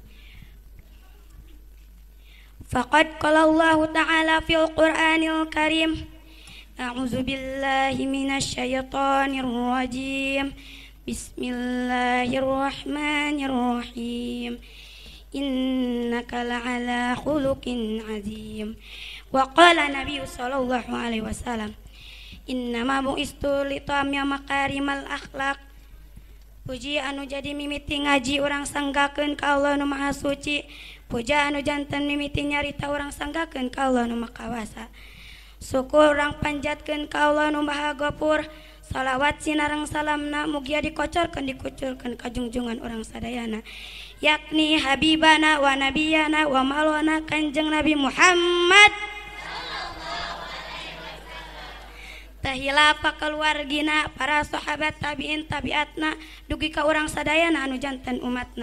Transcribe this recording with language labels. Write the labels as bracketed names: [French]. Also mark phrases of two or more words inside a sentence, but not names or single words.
[Arabic] فقد قال الله تعالى في القرآن الكريم أعوذ بالله من الشيطان الرجيم بسم الله الرحمن الرحيم إنك لعلى خلق عظيم وقال النبي صلى الله عليه وسلم إنما بعثت لأتمم مكارم الأخلاق. [Sundanese] Puji anu jadi mimiti ngaji urang sanggakeun ka Allah nu Maha Suci. Puja anu janten mimiti nyarita urang sanggakeun ka Allah nu Maha Kawasa. Syukur urang panjatkeun ka Allah nu Maha Ghafur. Salawat sinareng salamna mugia dikocorkeun dikucurkeun ka junjungan urang sadayana yakni [Arabic] حبيبنا ونبينا ومولانا [Sundanese] Kanjeng Nabi Muhammad tahila pakeluargina para sahabat tabiin tabiatna dugi ka urang sadayana anu janten umatna.